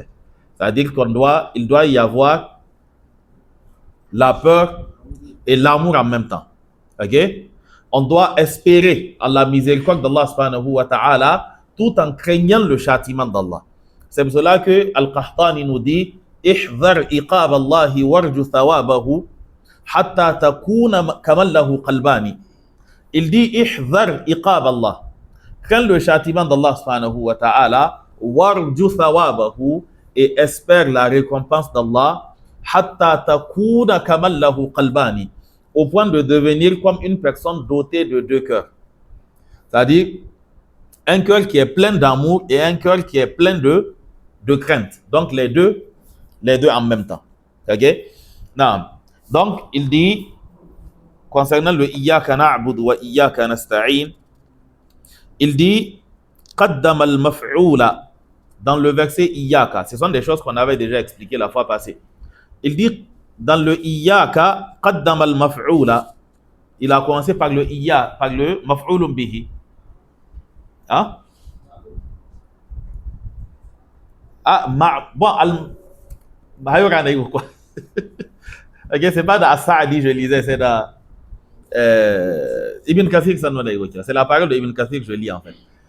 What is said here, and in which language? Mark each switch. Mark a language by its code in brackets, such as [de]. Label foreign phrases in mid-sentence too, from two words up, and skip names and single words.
[fr] C'est-à-dire qu'il doit y avoir la peur et l'amour en même temps. Okay? On doit espérer à la miséricorde d'Allah subhanahu wa ta'ala tout en craignant le châtiment d'Allah. C'est pour cela que Al-Qahtani nous dit [ar] احذر عقاب الله وارج ثوابه حتى تكون كمن له قلبان. [fr] Il dit [ar] احذر عقاب الله. [fr] Crains le châtiment d'Allah subhanahu wa ta'ala, [ar] وارج ثوابه, [fr] et espère la récompense d'Allah, [ar] حتى تكون كمن له قلبان, [fr] au point de devenir comme une personne dotée de deux cœurs. C'est-à-dire un cœur qui est plein d'amour et un cœur qui est plein de crainte. Donc les deux en même temps. Okay? Non. Donc il dit concernant le [ar] إياك نعبد وإياك نستعين, [fr] il dit [ar] قدم المفعول [fr] dans le verset iyyaka. Ce sont des choses qu'on avait déjà expliquées la fois passée. Il dit dans le iyyaka [ar] قدم المفعول, [fr] il a commencé par le [ar] مفعول به. [fr] Hein? Ok, c'est pas dans As-Sa'di, je lisais, c'est dans Ibn Kathir, c'est la parole de Ibn Kathir que je lis en fait.